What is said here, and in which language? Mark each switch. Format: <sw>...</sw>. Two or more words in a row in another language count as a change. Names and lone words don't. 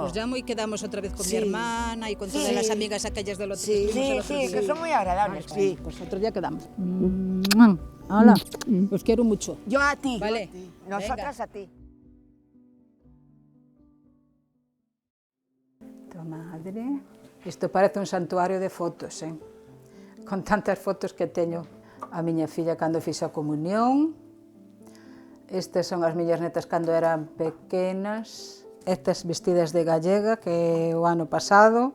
<es>Os llamo y quedamos otra vez con mi hermana y con todas las amigas aquellas del otro que estuvimos el otro día. que son muy agradables, sí. Pues otro día quedamos. Hola, os quiero mucho. Yo a ti. Vale. Nosotras a ti. Tu madre.</es> <gl>Isto parece un santuario de fotos, con tantas fotos que teño a miña filla cando fixe a comunión. Estas son as miñas netas cando eran pequenas. Estas vestidas de gallega, que o ano pasado.</gl>